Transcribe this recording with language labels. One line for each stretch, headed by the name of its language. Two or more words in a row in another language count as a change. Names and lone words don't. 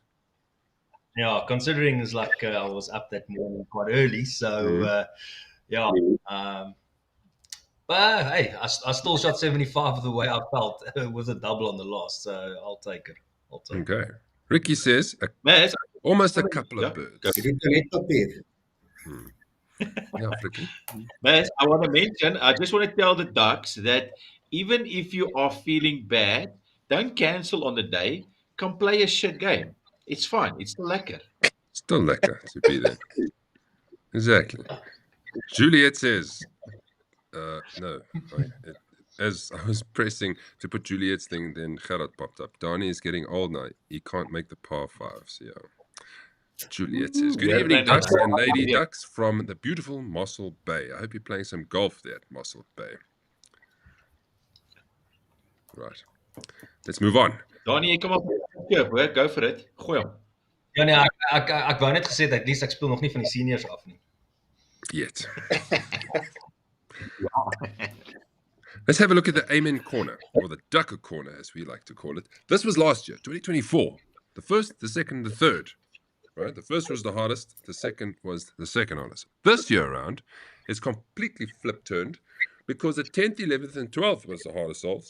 English: Yeah, considering it's like I was up that morning quite early, so yeah. But hey, I still shot 75 the way I felt with a double on the last, so I'll take it. Okay. Ricky says Mas, almost a couple yeah, of birds. go.
Afrikaans: Dit is net papier.
English: Yeah, Ricky. Mas, I want to mention, I just want to tell the Ducks that even if you are feeling bad, don't cancel on the day. Come play a shit game. It's fine. It's still lekker. Still lekker to be there. Exactly. Juliet says, no. As I was pressing to put Juliet's thing, then Gerard popped up. Donnie is getting old now. He can't make the par fives. Yeah. Juliet says, good Yeah, evening, no, no, Ducks no. and Lady Yeah. Ducks from the beautiful Mossel Bay. I hope you're playing some golf there at Mossel Bay. Right. Let's move on.
Afrikaans: Donnie, jy kom op. Hoor,
English: go for it.
Afrikaans: Gooi hom. Ja nee, ek wou net gesê dat
English: at least
Afrikaans: ek speel nog nie van die seniors af nie.
English: Yet. Let's have a look at the Amen corner, or the Duckhook corner, as we like to call it. This was last year, 2024. The first, the second, the third. Right? The first was the hardest. The second was the second hardest. This year around, it's completely flip-turned because the 10th, 11th, and 12th was the hardest holes.